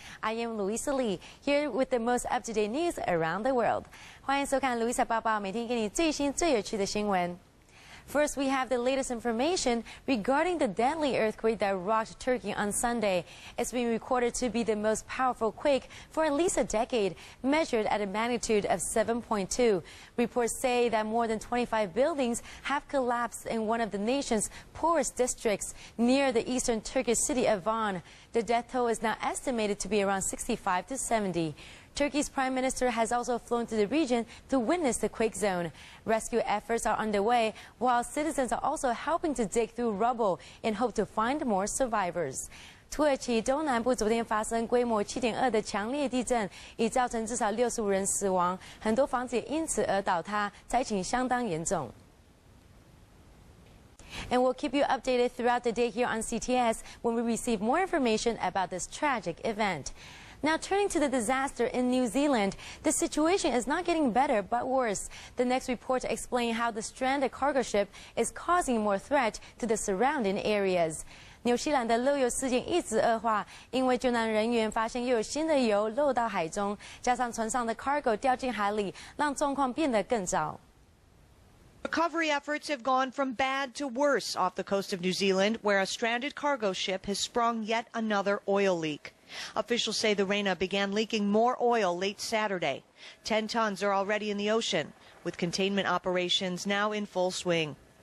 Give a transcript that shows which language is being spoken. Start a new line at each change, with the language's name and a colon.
English: I am Louisa Lee, here with the most up-to-date news around the world.
Chinese: 欢迎收看 Louisa 报报，每天给你最新最有趣的新闻。
English: First, we have the latest information regarding the deadly earthquake that rocked Turkey on Sunday. It's been recorded to be the most powerful quake for at least a decade, measured at a magnitude of 7.2. Reports say that more than 25 buildings have collapsed in one of the nation's poorest districts near the eastern Turkish city of Van. The death toll is now estimated to be around 65 to 70. Turkey's prime minister has also flown to the region to witness the quake zone. Rescue efforts are underway, while citizens are also helping to dig through rubble in hope to find more survivors.
Chinese: 土耳其东南部昨天发生规模7.2的强烈地震，已造成至少65人死亡，很多房子也因此而倒塌，灾情相当严重。
English: And we'll keep you updated throughout the day here on CTS when we receive more information about this tragic event. Now turning to the disaster in New Zealand, the situation is not getting better but worse. The next report to explain how the stranded cargo ship is causing more threat to the surrounding areas.
Chinese: 纽西兰的漏油事件一直恶化，因为救难人员发现又有新的油漏到海中，加上船上的 cargo 掉进海里，让状况变得更糟。
English: Recovery efforts have gone from bad to worse off the coast of New Zealand, where a stranded cargo ship has sprung yet another oil leak. Officials say the Rena began leaking more oil late Saturday. 10 tons are already in the ocean, with containment operations now in full swing.